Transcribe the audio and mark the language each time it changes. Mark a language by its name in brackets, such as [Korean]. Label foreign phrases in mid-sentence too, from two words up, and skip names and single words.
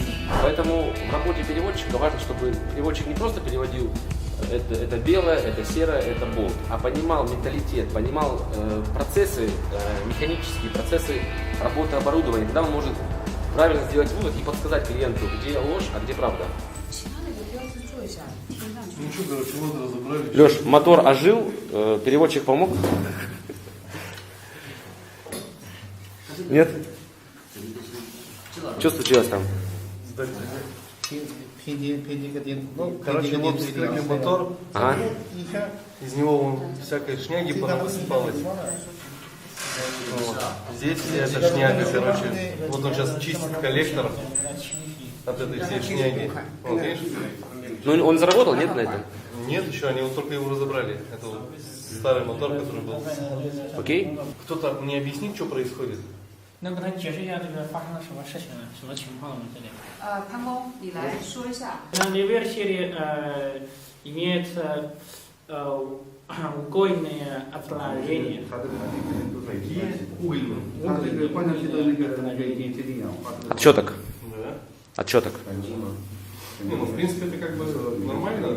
[Russian] Поэтому в работе переводчика важно, чтобы переводчик не просто переводил это белое, это серое, это болт, а понимал менталитет, понимал процессы, механические процессы работы оборудования, когда он может правильно сделать вывод и подсказать клиенту, где ложь, а где правда. [Chinese] 其他的也标志做一下，听上去。 [Russian] Ну что, короче, вот разобрали. Леш, мотор ожил, переводчик помог? Нет? Что случилось там? Ну, короче, вот вскрыли мотор, Ага. из него вон всякой шняги понасыпалось. Вот. Здесь вся эта шняга, короче, вот он сейчас чистит коллектор от этой всей шняги. Вот, видишь? Ну он заработал, нет, на этом? Нет еще, они вот только его разобрали. Это вот старый мотор, который был. Окей? Кто-то мне объяснит, что происходит? [Chinese] 能跟他解释一下这个发生了什么事情呢？什么情况呢？这里？潘工，你来说一下。 [Russian] Версии имеет угольное отложение. Отчеток. Да. Отчеток. Не, ну в принципе это как бы нормально.